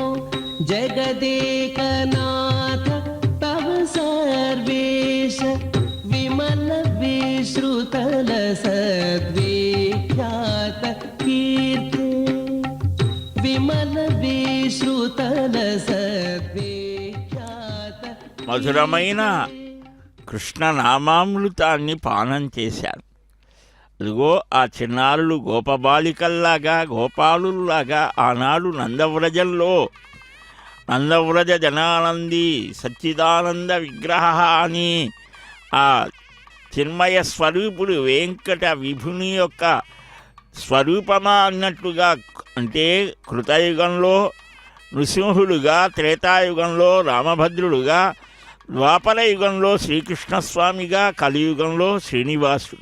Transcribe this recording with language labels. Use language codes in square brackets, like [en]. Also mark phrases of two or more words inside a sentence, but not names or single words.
[sa] जगदेकनाथ तव सर्वेश विमल विश्रुतल सद्विख्यात कीर्ते विमल विश्रुतल सद्विख्यात [te] మధురమైన కృష్ణ నామామృతాన్ని పానం చేశారు. అదిగో ఆ చిన్నారులు గోపబాలికల్లాగా గోపాలుల్లాగా ఆనాడు నందవ్రజ [sa] జనానంది సచ్చిదానంద విగ్రహ [te] అని ఆ చిన్మయ స్వరూపుడు వెంకట విభుని యొక్క స్వరూపమా అన్నట్లుగా, అంటే కృతయుగంలో నృసింహుడుగా, త్రేతాయుగంలో రామభద్రుడుగా, ద్వాపర యుగంలో శ్రీకృష్ణస్వామిగా, కలియుగంలో శ్రీనివాసుడు.